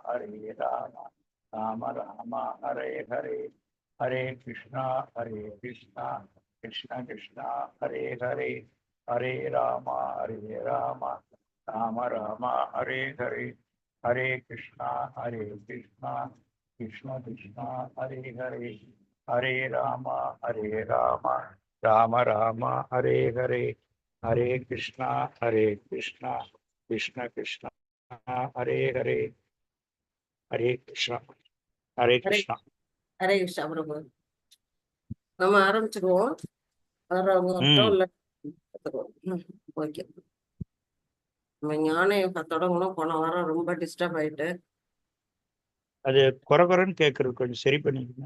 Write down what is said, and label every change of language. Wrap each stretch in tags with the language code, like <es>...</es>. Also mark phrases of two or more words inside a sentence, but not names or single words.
<sa>राम राम हरे हरे हरे कृष्णा कृष्ण कृष्णा हरे हरे हरे राम राम राम हरे हरे हरे कृष्णा कृष्णा कृष्णा हरे हरे हरे राम राम राम हरे हरे हरे कृष्णा कृष्णा कृष्णा हरे हरे हरे कृष्णा हरे ஹரே कृष्णा हरे कृष्ण</sa> <ta>பிரபு. நம்ம ஆரம்பிச்சிருவோம். வர்றவங்க வரட்டும், ம் இல்ல ஓகே. நம்ம ஞான யோகா தொடங்கணும். போன வாரம் ரொம்ப டிஸ்டர்ப் ஆயிட்டு. அது குறன்னு கேட்கறது கொஞ்சம் சரி பண்ணிக்கங்க.</ta>